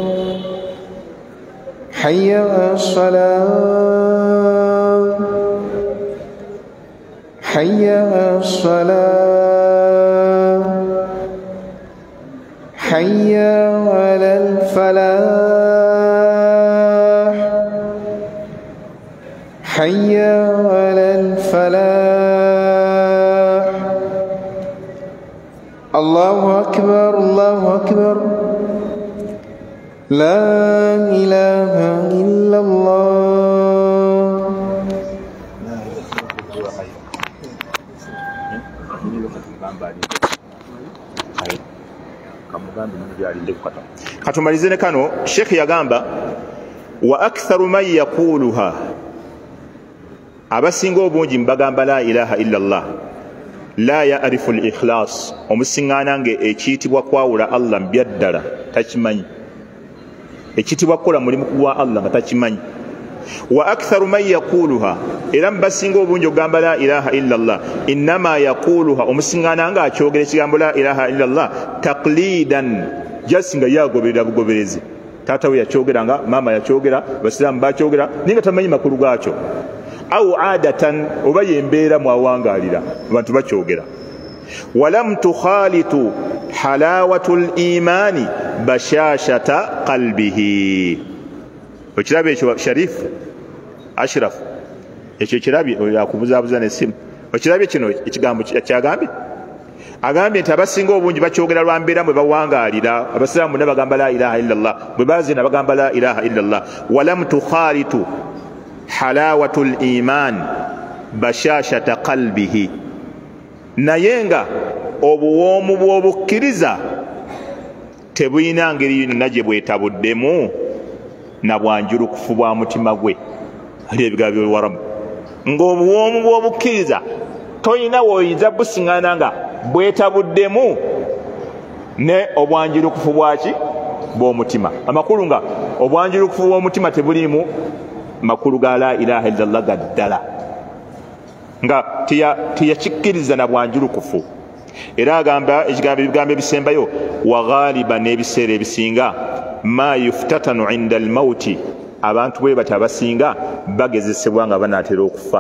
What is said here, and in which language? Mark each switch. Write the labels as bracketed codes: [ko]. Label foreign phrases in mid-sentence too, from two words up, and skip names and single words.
[ar] حي على الصلاة حي على الصلاة حي على الفلاح حي على الفلاح. الله أكبر الله أكبر لا إله إلا الله. [lg] katumalize ne kano. Sheikh yagamba [ar] وأكثر من يقولها, [lg] abasinga obungi mbagamba [ar] لا إله إلا الله لا يعرف الإخلاص, [lg] omusiŋŋaana nge ekiyitibwa kwawula Allah mbyaddala takimanyi, ekiyitibwa kukola mulimu gwa Allah nga takimanyi. [ar] وأكثر من يقولها, [lg] era mbasinga obungi ogamba [ar] لا إله إلا الله إنما يقولها, [lg] omusiŋŋaana nga akyogera ekigambo [ar] لا إله إلا الله تقليدا, [lg] jasinga yagoberera bugoberezi. Taata we yakyogeranga, maama yakyogera, basiraamu bakyogera naye nga tamanyi makulu gaakyo. [ar] أو عادةً, [lg] oba yembeera mwawangaalira abantu bakyogera. [ar] ولم تخالط حلاوة الإيمان بشاشة قلبه. [lg] Okirabe ekyo Sharif Ashraf, ekyo kirabye yakubuzaabuza n'essimu. Okirabye kino ekigambo kyagambye, agambye nti abasinga obungi bakyogera lwa mbeera mwe bawangaalira. Abasiraamu ne bagamba [ar] لا إله إلا الله, [lg] bwe baazina bagamba [ar] لا إله إلا الله. ولم تخالط حلاوة الإيمان بشاشة قلبه, [lg] naye nga obuwoomu bw'obukkiriza tebuyina ngeri yonna gye bwetabuddemu na bwanjulukufu bwa mutima gwe. Ali ebigambo by'Oluwarabu, ng'obuwoomu bw'obukkiriza toyina woyinza busiŋŋaana nga bwetabuddemu ne obwanjulukufu bwaki bw'omutima. Amakulu nga obwanjulukufu bw'omutima tebuliimu makulu ga [ar] لا إله إلا الله [lg] gaddala, nga teyakikkiriza na bwanjulukufu. Era agamba ebigambo ebisembayo [ar] وغالبا, [lg] n'ebiseera ebisinga [ar] ما يفتتن عند الموت, [lg] abantu bwe bati abasinga bagezesebwa nga banaatera okufa.